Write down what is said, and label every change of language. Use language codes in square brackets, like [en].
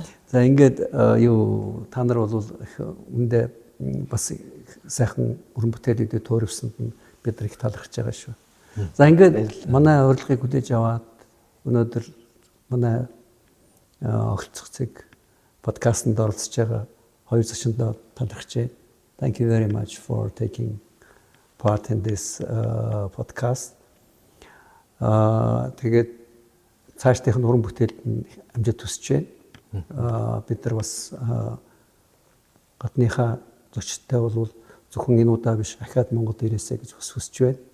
[mn] За ингээд юу та нар бол үндэ бас сайхан уран бүтээлүүдэд төөрөвсөнд нь бид нар их талархаж байгаа шүү. За ингээд манай урилгыг хүлээж аваад өнөөдөр манай огцох цэг подкастт оролцож байгаа хоёр зочиндоо талархаж байна. [en] Thank you very much for taking part in this podcast. [mn] Тэгээд цаашдынх нь уран бүтээлд нь амжилт хүсэж байна. Бид нар бас гадныхаа зочдтой бол зөвхөн энэ удаа биш ахаад Монгол ирээсэй гэж бас хүсэж байна.